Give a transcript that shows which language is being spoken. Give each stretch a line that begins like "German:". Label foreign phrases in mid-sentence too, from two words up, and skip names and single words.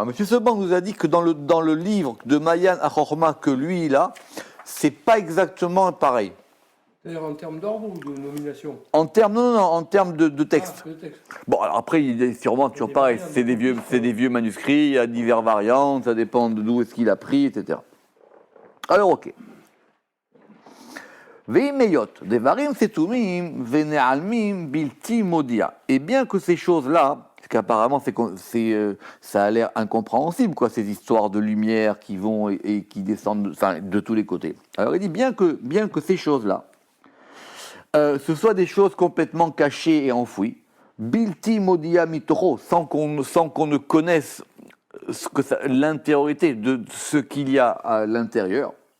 French: Monsieur Seban nous a dit que dans le livre de Mayan Chorma que lui il a, c'est pas exactement pareil. C'est-à-dire en termes d'ordre ou de nomination? En termes, non, en termes de texte. Ah, le texte. Bon, alors après, il est sûrement toujours pareil. C'est des vieux manuscrits, il y a divers variantes, ça dépend d'où est-ce qu'il a pris, etc. Alors, ok.
Hebrew: ואם היות, דברים סתומים, ונעלמים, בלתי מודע.
French: Et bien que ces choses-là, parce qu'apparemment ça a l'air incompréhensible, quoi, ces histoires de lumière qui vont et qui descendent de tous les côtés. Alors il dit bien que ces choses-là, ce soit des choses complètement cachées et enfouies,
Hebrew: בלתי מודע מתוכו,
French: sans qu'on ne connaisse l'intériorité de ce qu'il y a à l'intérieur.